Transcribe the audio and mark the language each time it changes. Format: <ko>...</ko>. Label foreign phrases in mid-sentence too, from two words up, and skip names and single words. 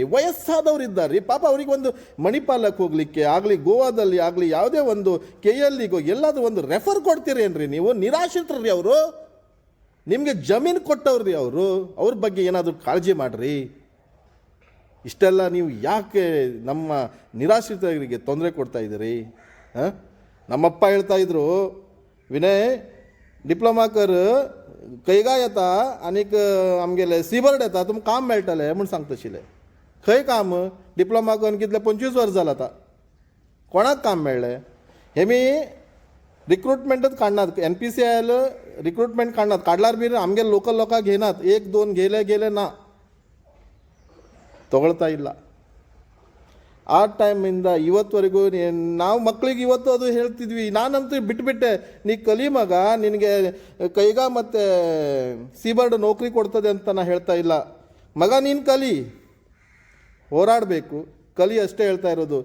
<kn>ವಯಸ್ಸಾದವ್ರು ಇದ್ದಾರೆ ಪಾಪ, ಅವರಿಗೆ ಒಂದು ಮಣಿಪಾಲಕ್ಕೆ ಹೋಗಲಿಕ್ಕೆ ಆಗಲಿ, ಗೋವಾದಲ್ಲಿ ಆಗಲಿ, ಯಾವುದೇ ಒಂದು KLಗೋ ಎಲ್ಲಾದರೂ ಒಂದು ರೆಫರ್ ಕೊಡ್ತೀರೇನ್ರಿ ನೀವು? ನಿರಾಶ್ರಿತರ್ರಿ ಅವರು, ನಿಮಗೆ ಜಮೀನು ಕೊಟ್ಟವ್ರಿ ಅವರು, ಅವ್ರ ಬಗ್ಗೆ ಏನಾದರೂ ಕಾಳಜಿ ಮಾಡಿರಿ. ಇಷ್ಟೆಲ್ಲ ನೀವು ಯಾಕೆ ನಮ್ಮ ನಿರಾಶ್ರಿತರಿಗೆ ತೊಂದರೆ ಕೊಡ್ತಾ ಇದ್ದೀರಿ? ನಮ್ಮಪ್ಪ ಹೇಳ್ತಾ ಇದ್ರು,</kn> <kok>विनय डिप्लोमा कर कैगा येता आनीक आमगेले सीबर्ड येता तुमकां काम मेळटलें म्हूण सांगता आशिल्ले. खंय काम? डिप्लोमा करून कितले 25 वर्स जालां आतां, कोणाक काम मेळ्ळें? हेमी रिक्रुटमेंटच काडनात, NPCIL रिक्रुटमेंट काडनात, काडल्यार बी आमगे लोकल लोकांक घेनात. 1-2 गेले ना,</kok> <kn>ತಗೊಳ್ತಾ ಇಲ್ಲ. ಆ ಟೈಮಿಂದ ಇವತ್ತುವರೆಗೂ ನಾವು ಮಕ್ಕಳಿಗೆ ಇವತ್ತು ಅದು ಹೇಳ್ತಿದ್ವಿ. ನಾನಂತೂ ಬಿಟ್ಟುಬಿಟ್ಟೆ, ನೀ ಕಲಿ ಮಗ, ನಿನಗೆ ಕೈಗಾ ಮತ್ತು ಸೀಬರ್ಡ್ ನೌಕರಿ ಕೊಡ್ತದೆ ಅಂತ ನಾನು ಹೇಳ್ತಾ ಇಲ್ಲ. ಮಗ ನೀನು ಕಲಿ, ಹೋರಾಡಬೇಕು, ಕಲಿ ಅಷ್ಟೇ ಹೇಳ್ತಾ ಇರೋದು.</kn>